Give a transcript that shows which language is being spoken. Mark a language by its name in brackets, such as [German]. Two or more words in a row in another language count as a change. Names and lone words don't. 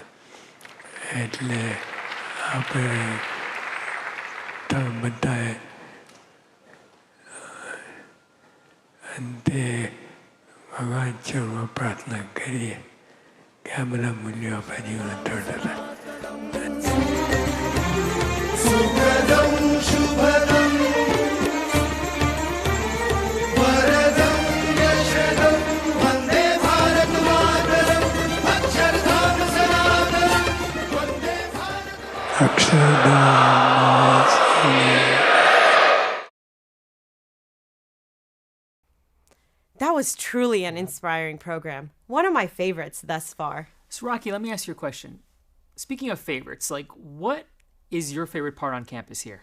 [Gujarati] એટલે આપણે તમે બધાએ અંતે ભગવાન ચરણમાં પ્રાર્થના કરીએ કે આ બધા મૂલ્યો આપણા જીવન તરતા [Sanskrit] सुखदं शुभदं वरदं यशदं वन्दे भारत मातरम् अक्षरधाम सनातनं वन्दे भारत. અક્ષરધામ. [English] That was truly an inspiring program. One of my favorites thus far. So, Rocky, let me ask you a question. Speaking of favorites, like, what is your favorite part on campus here?